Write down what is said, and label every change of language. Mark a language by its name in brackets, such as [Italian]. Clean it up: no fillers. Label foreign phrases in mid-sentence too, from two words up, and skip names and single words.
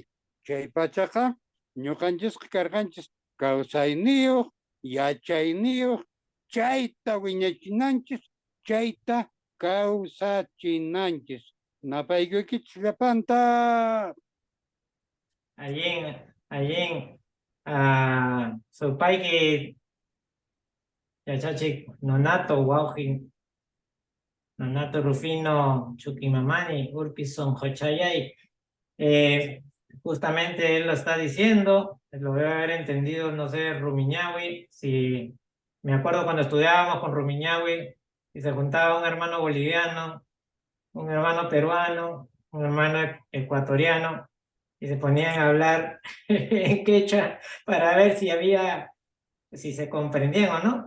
[Quechua] Chay pachaqa ñuqanchis karqanchis kawsayniyuq yachayniyuq chayta wiñachinanchis chayta kawsachinanchis napaykuykichisq llapanta. Allí Supayki Yachachi Nonato Wauhin, Nonato Rufino Chuquimamani, Urpison Hochayay. [Spanish] Justamente él lo está diciendo, lo debe haber entendido, no sé, Rumiñahui. Si me acuerdo cuando estudiábamos con Rumiñahui y se juntaba un hermano boliviano, un hermano peruano, un hermano ecuatoriano, y se ponían a hablar en quechua para ver si se comprendían o no.